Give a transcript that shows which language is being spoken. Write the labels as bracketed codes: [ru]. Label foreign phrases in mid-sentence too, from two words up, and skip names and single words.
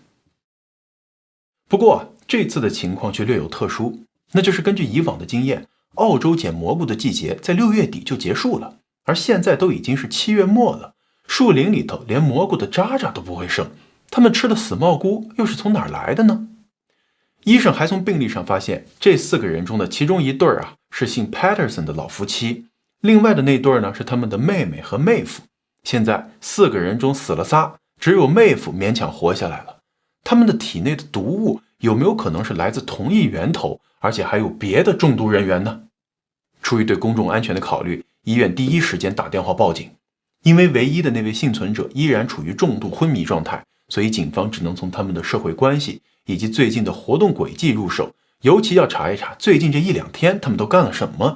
[zh] 不過這次的情況卻略有特殊，那就是根據以往的經驗，澳洲撿蘑菇的季節在6月底就結束了，而現在都已經是7月末了，樹林裡頭連蘑菇的渣渣都不會剩，他們吃的死帽菇又是從哪兒來的呢？醫生還從病歷上發現，這4個人中的其中1對是姓 Patterson 的老夫妻，另外的那對是他們的妹妹和妹夫。現在4個人中死了3，只有妹夫勉強活下來了。他們的體內的毒物有沒有可能是來自同一源頭，而且還有別的中毒人員呢？出於對公眾安全的考慮，醫院第一時間打電話報警。因為唯一的那位幸存者依然處於重度昏迷狀態，所以警方只能從他們的社會關係以及最近的活動軌跡入手，尤其要查一查最近這1-2天他們都幹了什麼。